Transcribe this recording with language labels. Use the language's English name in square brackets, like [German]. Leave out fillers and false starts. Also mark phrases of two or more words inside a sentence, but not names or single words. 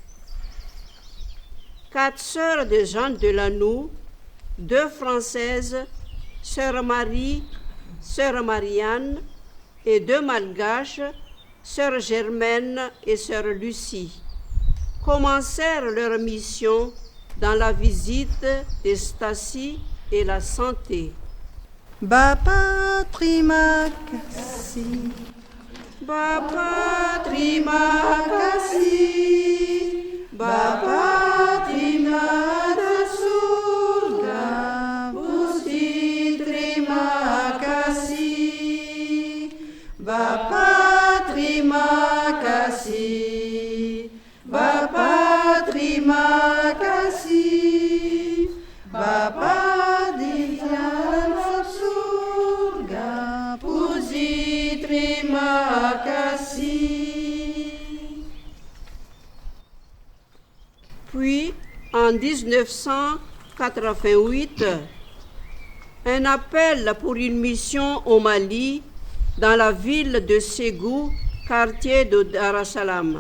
[French] 4 sœurs de Jeanne de Lannou, 2 françaises, sœur Marie, sœur Marianne, et 2 malgaches, sœur Germaine et sœur Lucie, commencèrent leur mission dans la visite des Staties et la santé. [Indonesian] Bapa terima kasih, Bapa terima kasih, Bapa terima surga, Gusti terima kasih. terima kasih, Bapa terima kasih, Bapa di dalam surga, puji terima kasih. [French] Puis, en 1988, un appel pour une mission au Mali, dans la ville de Ségou, quartier de Dar es Salaam.